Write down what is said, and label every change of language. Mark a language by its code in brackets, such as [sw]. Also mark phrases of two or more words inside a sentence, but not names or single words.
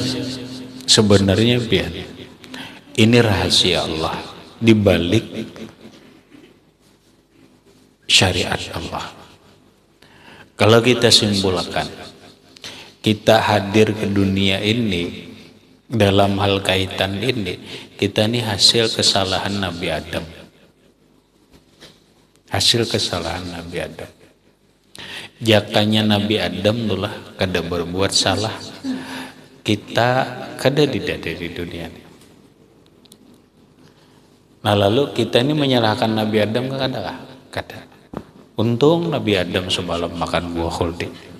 [id] Sebenarnya biar ini rahasia Allah di balik syariat Allah. Kalau kita simpulkan, kita hadir ke dunia ini dalam hal kaitan ini, kita ini hasil kesalahan Nabi Adam. Hasil kesalahan Nabi Adam. [bjn] Jakanya Nabi Adam itulah kada berbuat salah. [id] Kita kada tidak ada di dunia ini. Nah lalu kita ini menyalahkan Nabi Adam kada? Kada. Untung Nabi Adam semalam makan buah khuldi.